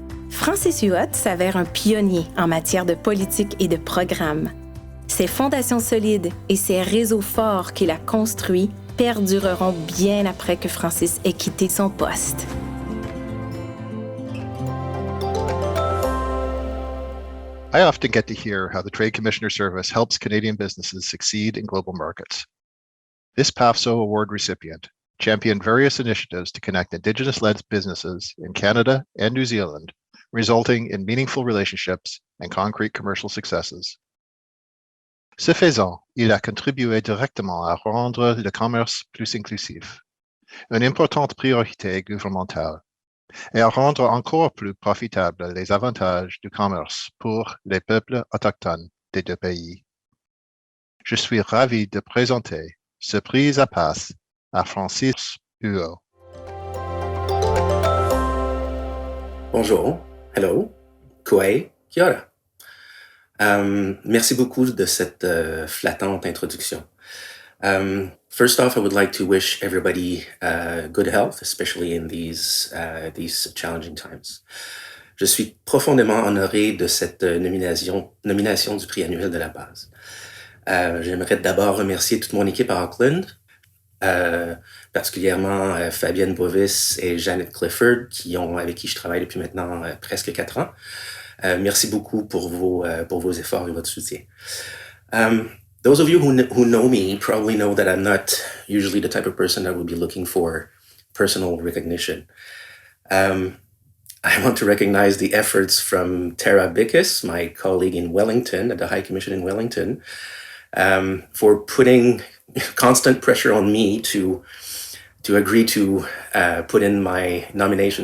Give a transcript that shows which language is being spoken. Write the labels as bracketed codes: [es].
[fr] Francis Huot s'avère un pionnier en matière de politique et de programme. Ses fondations solides et ses réseaux forts qu'il a construits perdureront bien après que Francis ait quitté son poste. [en] I often get to hear how the Trade Commissioner Service helps Canadian businesses succeed in global markets. This PAFSO Award recipient championed various initiatives to connect Indigenous-led businesses in Canada and New Zealand, resulting in meaningful relationships and concrete commercial successes. [fr] Ce faisant, il a contribué directement à rendre le commerce plus inclusif, une importante priorité gouvernementale, et à rendre encore plus profitables les avantages du commerce pour les peuples autochtones des deux pays. Je suis ravi de présenter ce Prix-APASE à Francis Huot. Bonjour, hello, Kouei, [mi] kia ora. [fr] Merci beaucoup de cette flattante introduction. [en] First off, I would like to wish everybody good health, especially in these challenging times. [fr] Je suis profondément honoré de cette nomination du prix annuel de la PAFSO. J'aimerais d'abord remercier toute mon équipe à Auckland, particulièrement Fabienne Bovis et Janet Clifford, avec qui je travaille depuis maintenant presque 4 ans. Merci beaucoup pour vos efforts et votre soutien. [en] Those of you who know me probably know that I'm not usually the type of person that would be looking for personal recognition. I want to recognize the efforts from Tara Bickus, my colleague in Wellington, at the High Commission in Wellington, for putting constant pressure on me to agree to put in my nomination.